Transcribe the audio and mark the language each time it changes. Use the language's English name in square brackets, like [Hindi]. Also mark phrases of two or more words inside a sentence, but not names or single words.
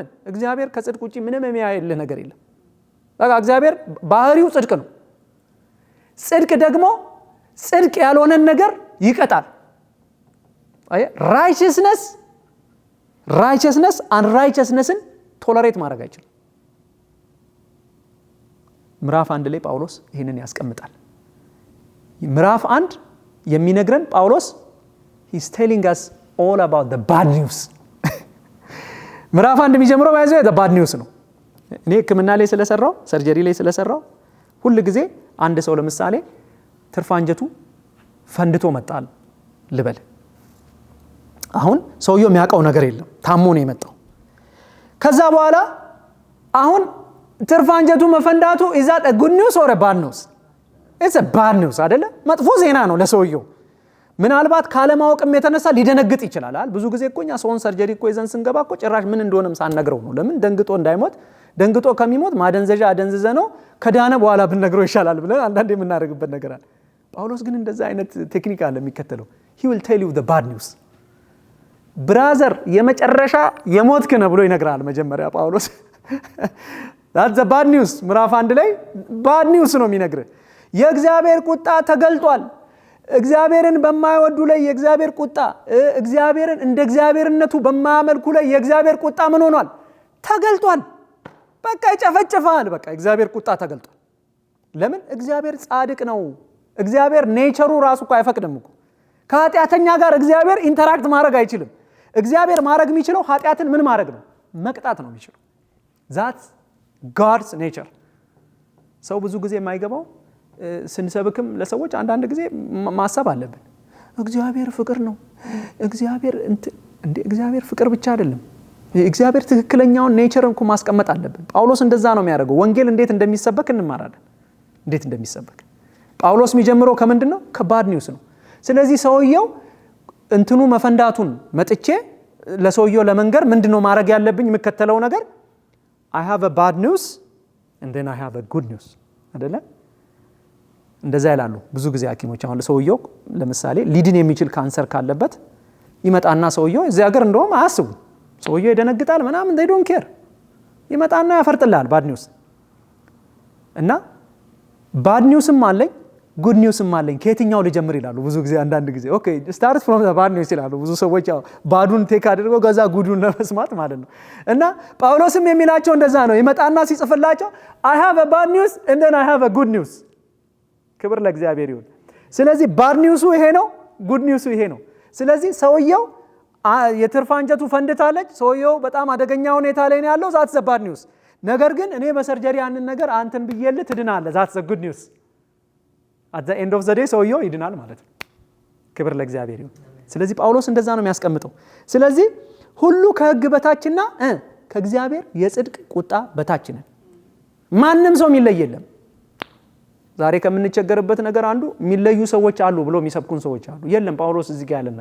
[Amharic] እግዚአብሔር ከጽድቅ ውጪ ምንም የሚያየልህ ነገር የለም። በቃ እግዚአብሔር ባህሪው ጽድቅ ነው። ጽድቅ ደግሞ ጽድቅ ያልሆነን ነገር ይቀጣል። [English] righteousness unrighteousness tolerate [Amharic] ማድረግ አይችልም። ምዕራፍ 1 ላይ ጳውሎስ ይህንን ያስቀምጣል። ምዕራፍ 1 የሚነግረን ጳውሎስ [English] he's telling us all about the bad news። [Amharic] ምዕራፍ 1 የሚጀምረው ባይዘው [English] the bad news [Amharic] ነው። እኔ ሕክምና ላይ ስለሰራው ሰርጀሪ ላይ ስለሰራው ሁሉ ጊዜ አንድ ሰው ለምሳሌ ትርፍ አንጀቱ ፈንድቶ መጣል ልበል። አሁን ሰውየው የሚያውቀው ነገር የለም፣ ታሞ ነው የመጣው። ከዛ በኋላ አሁን ትርፍ አንጀቱ መፈንዳቱ [English] is that a good news or a bad news? It's a bad news አይደለ? [Amharic] መጥፎ ዜና ነው ለሰውየው። ምናልባት ካለማወቅም የተነሳ ሊደነግጥ ይችላል አይደል? ብዙ ጊዜ እኮ እኛ ሰውን ሰርጀሪ እኮ ይዘን ስንገባ እኮ ጭራሽ ምን እንደሆነም ሳንነግረው ነው። ለምን ደንግጦ እንዳይሞት፣ ደንግጦ ከሚሞት ማደንዘዣ አደንዝዘ ነው ከዳነ በኋላ ብንነግረው ይሻላል ብለን አንዳንዴ የምናደርግበት ነገር አለ። ጳውሎስ ግን እንደዛ አይነት ቴክኒክ አለ የሚከተለው። [English] he will tell you the bad news [Amharic] ብራዘር የመጨረሻ የሞትክ ነህ ብሎ ይነግራል መጀመሪያ ጳውሎስ። [English] that's the bad news [Amharic] ምዕራፍ 1 ላይ [English] bad news [Amharic] ነው የሚነግርህ። የእግዚአብሔር ቁጣ ተገልጧል። እግዚአብሔርን በማይወዱ ላይ የእግዚአብሔር ቁጣ፣ እግዚአብሔርን እንደ እግዚአብሔርነቱ በማያመልኩ ላይ የእግዚአብሔር ቁጣ ምን ሆኗል? ተገልጧል። በቃ ይጨፈጭፋል። በቃ እግዚአብሔር ቁጣ ተገልጧል። ለምን? እግዚአብሔር ጻድቅ ነው። እግዚአብሔር ኔቸሩ ራሱ እኮ አይፈቅድም እኮ። ከኃጢአተኛ ጋር እግዚአብሔር ኢንተራክት ማድረግ አይችልም። እግዚአብሔር ማድረግ የሚችለው ኃጢአትን ምን ማድረግ ነው? መቅጣት ነው የሚችለው። [English] that's God's nature። [Amharic] ሰው ብዙ ጊዜ የማይገባው ስንሰብክም ለሰዎች አንዳንድ ጊዜ ማሰብ አለብን። እግዚአብሔር ፍቅር ነው። እግዚአብሔር ፍቅር ብቻ አይደለም። እግዚአብሔር ትክክለኛውን ኔቸርን እኮ ማስቀመጥ አለብን። ጳውሎስ እንደዛ ነው የሚያደርገው። ወንጌል እንዴት እንደሚሰበክ እንማራለን። እንዴት እንደሚሰበክ ጳውሎስ የሚጀምረው ከምንድን ነው? [English] from bad news [Amharic] ነው። ስለዚህ ሰውየው እንትኑ መፈንዳቱን መጥቼ ለሰውየው ለመንገር ምንድነው ማድረግ ያለብኝ? የምከተለው ነገር [English] I have a bad news and then I have a good news አይደለ? [Amharic] እንደዛ ይላሉ ብዙ ጊዜ ሐኪሞች። አሁን ሰውየው ለምሳሌ ሊድን የሚችል ካንሰር ካለበት ይመጣና ሰውየው እዚህ ሀገር እንደውም አያስቡ፣ ሰውየው ይደነግጣል ምናምን [English] they don't care። [Amharic] ይመጣና ያፈርጥልሃል [English] bad news። [Amharic] እና [English] bad news [Amharic] አለኝ [English] good news [Amharic] አለኝ፣ ከየትኛው ልጀምር ይላሉ ብዙ ጊዜ። አንዳንድ ጊዜ [English] okay start from the bad news [Amharic] ይላሉ ብዙ ሰዎች። ያው ባዱን ቴክ አድርገው ገዛ ጉዱን ለመስማት ማለት ነው። እና ጳውሎስም የሚላቸው እንደዛ ነው። ይመጣና ሲጽፍላቸው [English] I have a bad news and then I have a good news። [Amharic] ክብር ለእግዚአብሔር ይሁን። ስለዚህ [English] bad news ይሄ [Amharic] ነው፣ ጉድ ኒውሱ ይሄ ነው። ስለዚህ ሰውየው የትርፍ አንጀቱ ፈንድታለች፣ ሰውየው በጣም አደገኛ ሁኔታ ላይ ነው ያለው። [English] that's the bad news። [Amharic] ነገር ግን እኔ በሰርጀሪ ያንን ነገር አንተን ብዬልህ ትድናለህ። [English] that's the good news። at the end of the day [Amharic] ሰውየው ይድናል ማለት ነው። ክብር ለእግዚአብሔር ይሁን። ስለዚህ ጳውሎስ እንደዛ ነው የሚያስቀምጠው። ስለዚህ ሁሉ ከሕግ በታችና ከእግዚአብሔር የጽድቅ ቁጣ በታች ነን። ማንም ሰው የሚለይ የለም። ዛሬ ከምንቸገርበት ነገር አንዱ የሚለዩ ሰዎች አሉ ብሎ የሚሰብኩን ሰዎች አሉ። የለም ጳውሎስ እዚህ ጋር ያለን